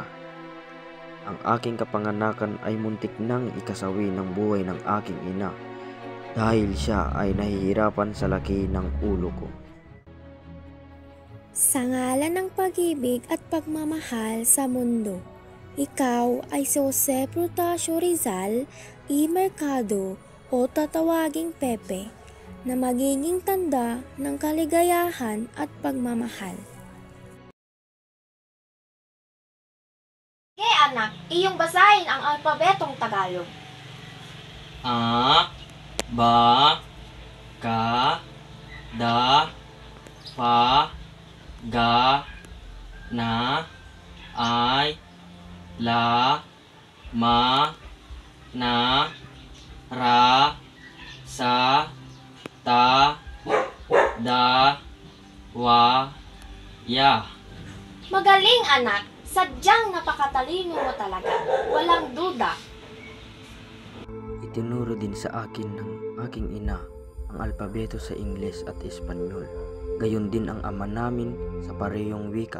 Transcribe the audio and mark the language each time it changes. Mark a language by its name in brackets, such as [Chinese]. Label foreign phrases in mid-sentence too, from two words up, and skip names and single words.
[Filipino] Ang aking kapanganakan ay muntik nang ikasawi ng buhay ng aking ina dahil siya ay nahihirapan sa laki ng ulo ko. Sa ngalan ng pag-ibig at pagmamahal sa mundo, ikaw ay si Jose Protasio Rizal y Mercado o tatawaging Pepe na magiging tanda ng kaligayahan at pagmamahal. Okay, anak, iyong basahin ang alpabetong Tagalog. A, ba, ka, da, pa, ga, na, ay, la, ma, na, ra, sa, ta, da, wa, ya. Magaling, anak. Sadyang napakatalino mo talaga. Walang duda. Itinuro din sa akin ng aking ina ang alpabeto sa Ingles at Espanyol. Gayon din ang ama namin sa parehong wika.